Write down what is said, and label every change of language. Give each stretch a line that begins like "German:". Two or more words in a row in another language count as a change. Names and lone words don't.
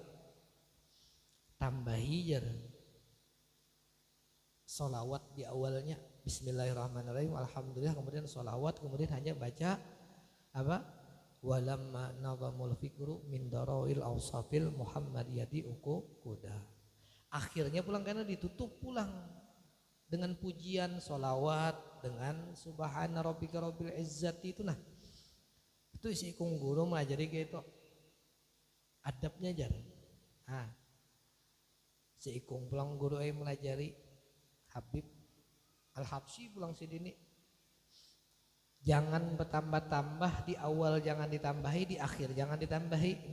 Banjar: Tambahi jar sholawat di awalnya
Arabic: بسم الله الرحمن الرحيم الحمد لله,
Banjar: kemudian sholawat, kemudian hanya baca apa?
Arabic: ولما نظم الفكر من درر الأوصاف المحمدية عقودا.
Banjar: Akhirnya pulang karena ditutup pulang dengan pujian sholawat dengan
Arabic: سبحان ربك رب العزة
Banjar: itu. Nah itu isi ikung guru mengajari kayak itu adabnya jar. Nah si ikung pulang guru melajari Habib Al-Habsyi pulang sidini, jangan bertambah-tambah, di awal jangan ditambahi, di akhir jangan ditambahi.